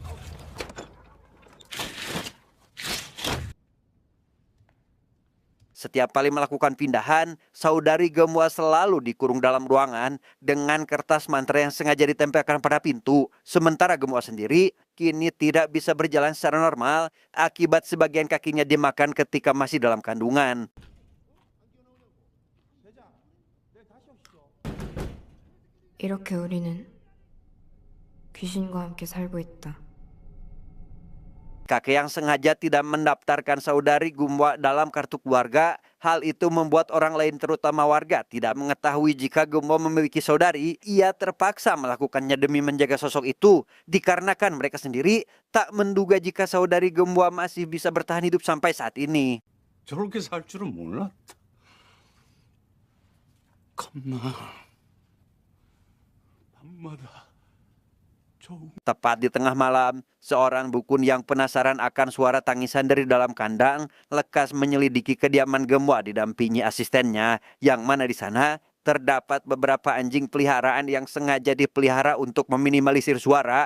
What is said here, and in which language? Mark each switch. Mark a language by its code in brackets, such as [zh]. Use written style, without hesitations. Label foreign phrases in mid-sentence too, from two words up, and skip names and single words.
[id] Setiap kali melakukan pindahan, saudari Gemwa selalu dikurung dalam ruangan dengan kertas mantra yang sengaja ditempelkan pada pintu. Sementara Gemwa sendiri kini tidak bisa berjalan secara normal akibat sebagian kakinya dimakan ketika masih dalam kandungan. [ko] 이렇게 우리는 귀신과 함께 살고 있다. [id] Kakek yang sengaja tidak mendaftarkan saudari Gemwa dalam kartu keluarga. Hal itu membuat orang lain terutama warga tidak mengetahui jika Gemwa memiliki saudari. Ia terpaksa melakukannya demi menjaga sosok itu. Dikarenakan mereka sendiri tak menduga jika saudari Gemwa masih bisa bertahan hidup sampai saat ini. [ko] 저렇게 살 줄은 몰랐다. 겁나 밤마다 [id] Tepat di tengah malam, seorang dukun yang penasaran akan suara tangisan dari dalam kandang lekas menyelidiki kediaman Gemwa didampingi asistennya, yang mana di sana terdapat beberapa anjing peliharaan yang sengaja dipelihara untuk meminimalisir suara.